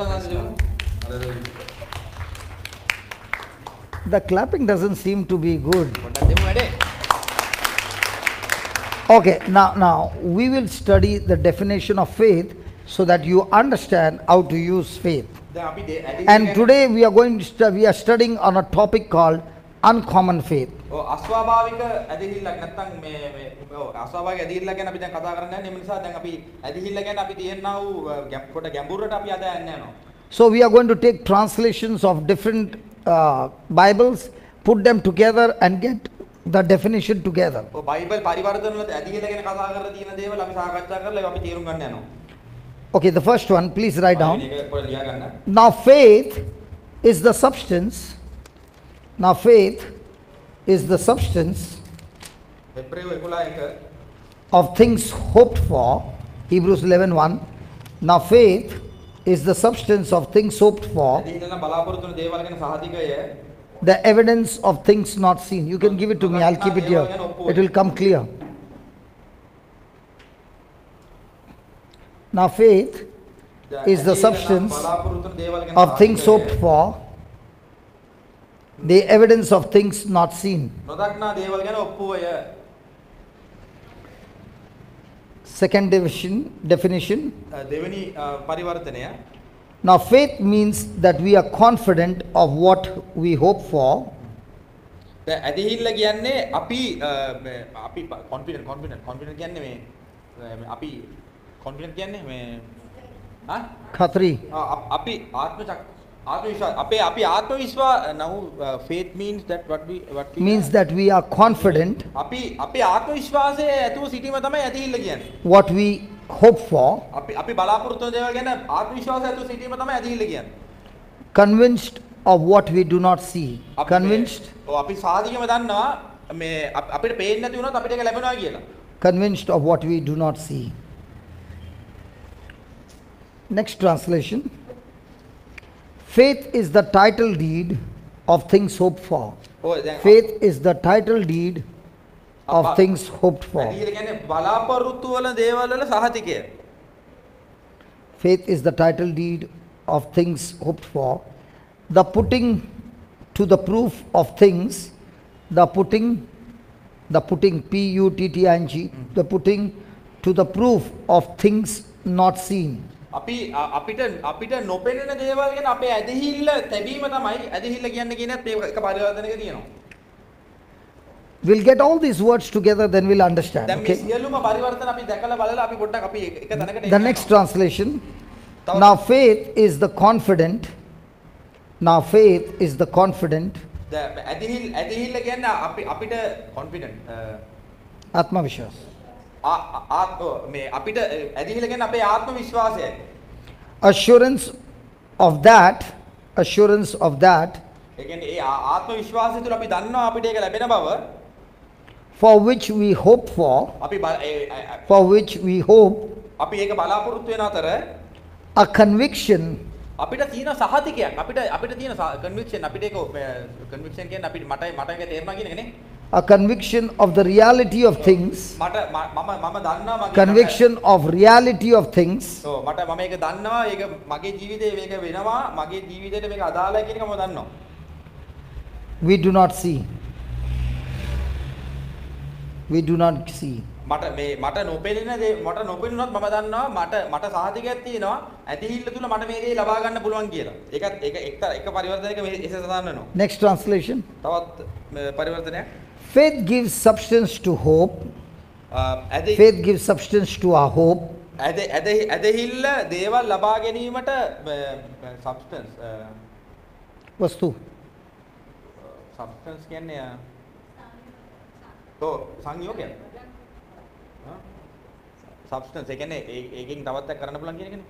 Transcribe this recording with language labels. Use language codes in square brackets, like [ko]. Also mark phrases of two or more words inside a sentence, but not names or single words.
[en] The clapping doesn't seem to be good. Okay, now we will study the definition of faith so that you understand how to use faith. And today we are studying on a topic called uncommon faith. [si] ඔව් අස්වාභාවික ඇදහිල්ලක් නැත්තම් මේ අස්වාභාවික ඇදහිල්ලක් ගැන අපි දැන් කතා කරන්නේ නැහැ. ඒ නිසා දැන් අපි ඇදහිල්ල ගැන අපි තියෙනා වූ කොට ගැඹුරට අපි අද යන්නේ යනවා. [en] So we are going to take translations of different Bibles, put them together and get the definition together. [si] ඔව් බයිබල් පරිවර්තන වල ඇදහිල්ල ගැන කතා කරලා තියෙන දේවල් අපි සාකච්ඡා කරලා ඒවා අපි තේරුම් ගන්න යනවා. [en] Okay, the first one, please write down. [si] මේක පොඩ්ඩක් ලියා ගන්න. [en] Now faith is the substance. Now faith is the substance Hebreu 11:1 of things hoped for. Hebrews 11:1. Now faith is the substance of things hoped for, [si] ඇදහිල්ල නම් බලාපොරොත්තු වෙන දේවල් ගැන සහතිකය. [en] the evidence of things not seen. You can give it to me, I'll keep it here. It will come clear. Now faith is the substance of things hoped for, the evidence of things not seen. [si] නොදක්නා දේවල් ගැන ඔප්පුවය. [en] Second definition. [si] දෙවෙනි පරිවර්තනය. [en] Now faith means that we are confident of what we hope for. [si] දැන් ඇදහිල්ල කියන්නේ අපි confident කියන්නේ මේ අපි confident කියන්නේ මේ Khatri. අපි ආත්මවිශ්වාස අපි ආත්මවිශ්වාස [en] now faith means that what we Means that we are confident [si] අපි ආත්මවිශ්වාසයේ ඇතුව සිටීම තමයි ඇදහිල්ල කියන්නේ. [en] what we hope for, [si] අපි බලාපොරොත්තු වෙන දේවල් ගැන ආත්මවිශ්වාසය ඇතුව සිටීම තමයි ඇදහිල්ල කියන්නේ. [en] convinced of what we do not see. Convinced. [si] අපි සාධිකම දන්නවා මේ අපිට පේන්නේ නැති වුණොත් අපිට ඒක ලැබෙනවා කියලා. [en] Convinced of what we do not see. Next translation. Faith is the title deed of things hoped for. Faith is the title deed of things hoped for. [si] ඇදහිල්ල කියන්නේ බලාපොරොත්තු වල දේවල් වල සහතිකය. [en] Faith is the title deed of things hoped for. The putting to the proof of things, the putting, P-U-T-T-I-N-G, the putting to the proof of things not seen. [si] අපිට නොපෙනෙන දේවල් ගැන අපේ ඇදහිල්ල තැබීම තමයි ඇදහිල්ල කියන්නේ කියනත් මේ එක පරිවර්තනයක තියෙනවා. [en] We'll get all these words together, then we'll understand. [si] දැන් මේ [en] Okay? [si] සියලුම පරිවර්තන අපි දැකලා බලලා අපි පොඩ්ඩක් අපි එක තැනකට [en] The next translation. Now faith is the confident. Now faith is the confident. [si] ඇදහිල්ල කියන්නේ අපිට confident ආත්ම විශ්වාස. මේ අපිට ඇදහිල්ල කියන්නේ අපේ ආත්ම විශ්වාසයයි. [en] Assurance of that. [si] ඒ කියන්නේ ඒ ආත්ම විශ්වාසය තුළ අපි දන්නවා අපිට ඒක ලැබෙන බව. [en] For which we hope for. For which we hope. [si] අපි ඒක බලාපොරොත්තු වෙන අතර [en] A conviction. [si] අපිට තියෙන සහතිකයක් අපිට තියෙන conviction අපිට ඒක conviction කියන්නේ අපිට මට ඒක තේරුණා කියන එක නේ. [en] A conviction of the reality of things. [si] මම දන්නවා මගේ [en] Conviction of reality of things. [si] ඔව් මම ඒක දන්නවා ඒක මගේ ජීවිතේ මේක වෙනවා මගේ ජීවිතේට මේක අදාළයි කියන එක මම දන්නවා. [en] We do not see. We do not see. [si] මට නොපෙනුනොත් මම දන්නවා මට සාධකයක් තියෙනවා ඇදහිල්ල තුල මට මේ දේ ලබා ගන්න පුළුවන් කියලා. ඒකත් එක පරිවර්තනයක මේ එසේ සඳහන් වෙනවා. [en] Next translation. [si] තවත් පරිවර්තනයක්. [en] Faith gives substance to hope. Faith gives substance to our hope. [si] ඇදහිල්ල දේවල් ලබා ගැනීමට substance වස්තු. substance කියන්නේ සංයෝගයක්. substance ඒ කියන්නේ ඒකෙන් තවත් කරන්න පුළුවන් කියන එකනේ.